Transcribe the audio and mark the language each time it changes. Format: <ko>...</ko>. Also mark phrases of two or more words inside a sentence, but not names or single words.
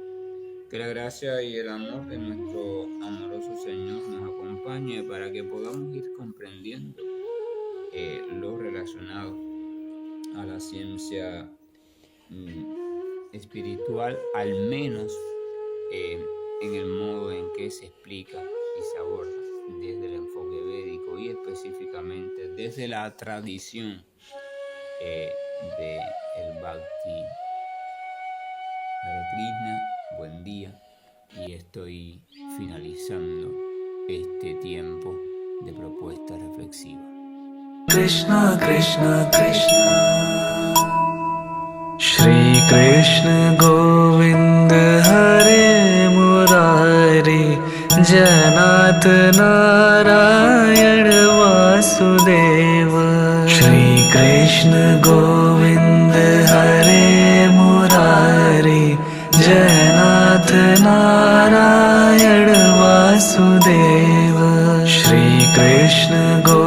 <es>Que la gracia y el amor de nuestro amoroso Señor nos acompañe para que podamos ir comprendiendo lo relacionado a la ciencia espiritual, al menos en el modo en que se explica y se aborda desde el enfoque védico y específicamente desde la tradición del Bhakti. Hare Krishna, buen día, y estoy finalizando este tiempo de propuesta reflexiva.</es> <sa>कृष्ण कृष्ण कृष्ण श्री कृष्ण गोविन्द हरे मुरारे हे नाथ नारायण वासुदेव श्री कृष्ण गोविन्द हरे मुरारे हे नाथ नारायण वासुदेव श्री कृष्ण</sa>